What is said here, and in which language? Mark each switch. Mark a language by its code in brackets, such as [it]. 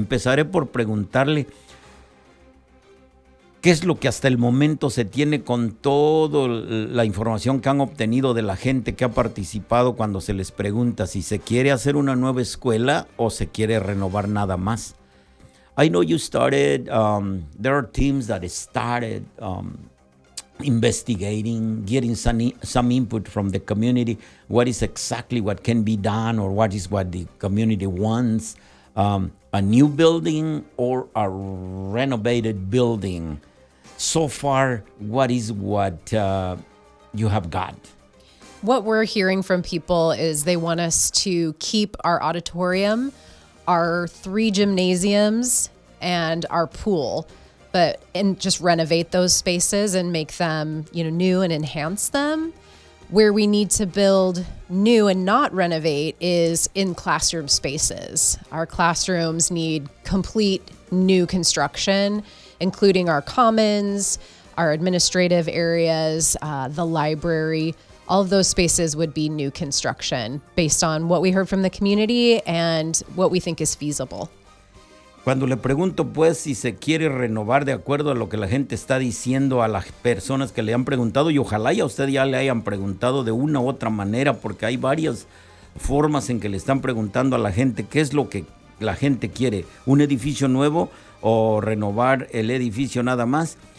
[es] Empezaré por preguntarle, ¿qué es lo que hasta el momento se tiene con toda la información que han obtenido de la gente que ha participado cuando se les pregunta si se quiere hacer una nueva escuela o se quiere renovar nada más? [en] I know you started, there are teams that started investigating, getting some input from the community, what is exactly what can be done or what is what the community wants, a new building or a renovated building. So far, what is what you have got? What we're hearing from people is they want us to keep our auditorium, our three gymnasiums, and our pool, but and just renovate those spaces and make them, you know, new and enhance them. Where we need to build new and not renovate is in classroom spaces. Our classrooms need complete new construction, including our commons, our administrative areas, the library. All of those spaces would be new construction based on what we heard from the community and what we think is feasible. [es] Cuando le pregunto, pues, si se quiere renovar de acuerdo a lo que la gente está diciendo a las personas que le han preguntado, y ojalá ya usted ya le hayan preguntado de una u otra manera, porque hay varias formas en que le están preguntando a la gente qué es lo que la gente quiere, un edificio nuevo o renovar el edificio nada más.